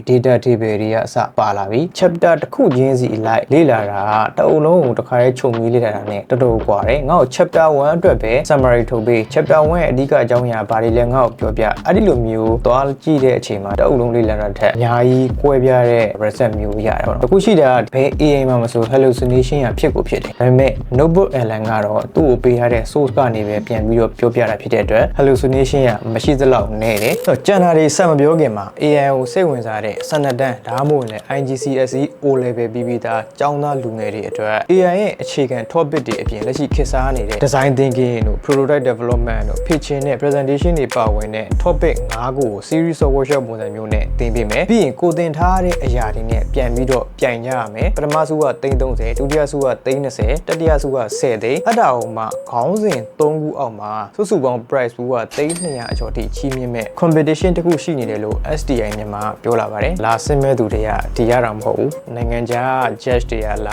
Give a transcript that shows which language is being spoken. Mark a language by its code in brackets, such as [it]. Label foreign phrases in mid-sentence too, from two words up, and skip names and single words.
[en] data table [my] တွေကအစပါလာပြီ chapter တစ်ခုချင်းစီလိုက်လေ့လာတာတအုံလုံးကိုတစ်ခါလေးခြုံပြီးလေ့လာတာနဲ့တော်တော်ကွာတယ်ငါ့ကို chapter 1အတွက်ပဲ summary ထုတ်ပေး chapter 1ရဲ့အဓိကအကြောင်းအရာဘာတွေလဲငါ့ကိုပြောပြအဲ့ဒီလိုမျိုးသွားကြည့်တဲ့အချိန်မှာတအုံလုံးလေ့လာတာထက်အများကြီးကွဲပြားတဲ့ result မျိုးရတယ်ပေါ့အခုရှိတာဘယ် AI မှာမဆို hallucination ရဖြစ်ကိုဖြစ်တယ်ဒါပေမဲ့ notebook LM ကတော့သူ့ကိုပေးထားတဲ့ source ကနေပဲပြန်ပြီးတော့ပြောပြတာဖြစ်တဲ့အတွက် hallucination ရမရှိသလောက်နည်းတယ်ဆိုတော့ကျန်တာတွေ ဆက်မပြောခင်မှာ AI ကိုစိတ်ဝင်စားတဲ့12တန်းဒါမှမဟုတ်လည်း IGC SE O level ပြီးသားကျောင်းသားလူငယ်တွေအတွက် AI ရဲ့အခြေခံ topic တွေအပြင် လက်ရှိခေတ်စားနေတဲ့ [en] design thinking [my] တို့ [en] prototype development [my] တို့ pitching နဲ့ presentation တွေပါဝင်တဲ့ topic 5ခုကို [en] series of workshop [my] ပုံစံမျိုးနဲ့သင်ပေးမယ်ပြီးရင်ကိုသင်ထားတဲ့အရာတွေနဲ့ပြန်ပြီးတော့ပြိုင်ကြရမယ်ပထမစုက330ဒုတိယစုက320တတိယစုက10သိန်းအဲ့ဒါအောင်မှခေါင်းစဉ်3ခုအောက်မှာစုစုပေါင်း [en] price pool [my] က300အကျော်ထိချီးမြှင့်မဲ့ competition တခုရှိနေတယ်လို့ STI မြန်မာပြောလာပါတယ်လာဆင်းမဲ့သူတွေကဒီရတာမဟုတ်ဘူးနိုင်ငံခြား judge တွေကလာ